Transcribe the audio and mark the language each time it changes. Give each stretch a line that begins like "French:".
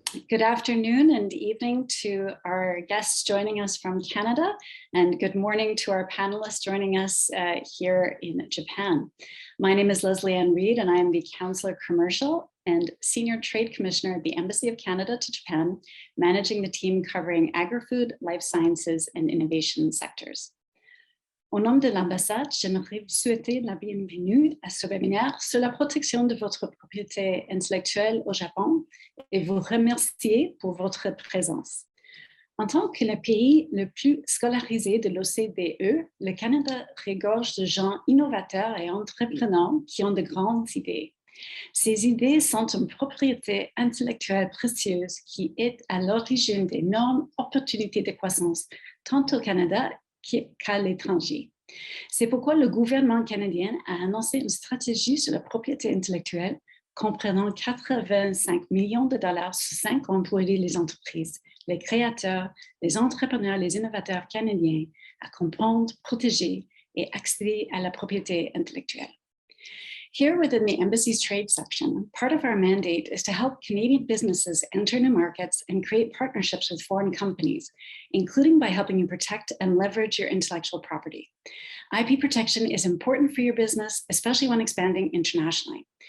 English: Good afternoon and evening to our guests joining us from Canada, and good morning to our panelists joining us here in Japan. My name is Leslie Ann Reed, and I am the Counselor Commercial and Senior Trade Commissioner at the Embassy of Canada to Japan, managing the team covering agri-food, life sciences, and innovation sectors.
French: Au nom de l'ambassade, j'aimerais vous souhaiter la bienvenue à ce webinaire sur la protection de votre propriété intellectuelle au Japon et vous remercier pour votre présence. En tant que le pays le plus scolarisé de l'OCDE, le Canada regorge de gens innovateurs et entrepreneurs qui ont de grandes idées. Ces idées sont une propriété intellectuelle précieuse qui est à l'origine d'énormes opportunités de croissance, tant au Canada qu'à l'étranger. C'est pourquoi le gouvernement canadien a annoncé une stratégie sur la propriété intellectuelle comprenant 85 millions de dollars sur 5 ans pour aider les entreprises, les créateurs, les entrepreneurs, les innovateurs canadiens à comprendre, protéger et accéder à la propriété intellectuelle.
English: Here within the Embassy's trade section, part of our mandate is to help Canadian businesses enter new markets and create partnerships with foreign companies, including by helping you protect and leverage your intellectual property. IP protection is important for your business, especially when expanding internationally.